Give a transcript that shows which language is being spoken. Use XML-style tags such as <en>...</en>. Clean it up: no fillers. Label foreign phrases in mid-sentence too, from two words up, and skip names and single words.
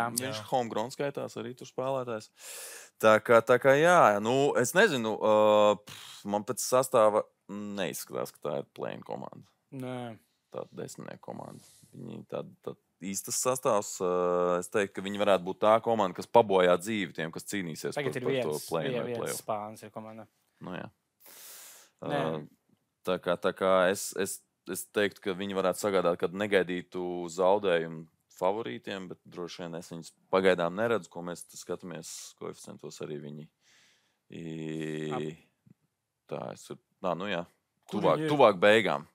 <lv>Viņš homegrown skaitās arī tur spēlētājs. Tā kā jā, nu es nezinu, man pēc sastāva neizskatās, ka tā ir play-in komanda. Nē. Tāda 10 komanda. Viņi tāda īstas sastāvs. Es teiktu, ka viņi varētu būt tā komanda, kas pabojā dzīvi tiem, kas cīnīsies par to play-in vai play-off. Viens Spāns ir komanda. Nu jā. Tā kā es teiktu, ka viņi varētu sagādāt kādu negaidītu zaudējumu favorītiem, bet droši vien es viņus pagaidām neredzu, ko mēs skatāmies koeficientos arī viņi. Nu jā, tuvāk beigām.</lv>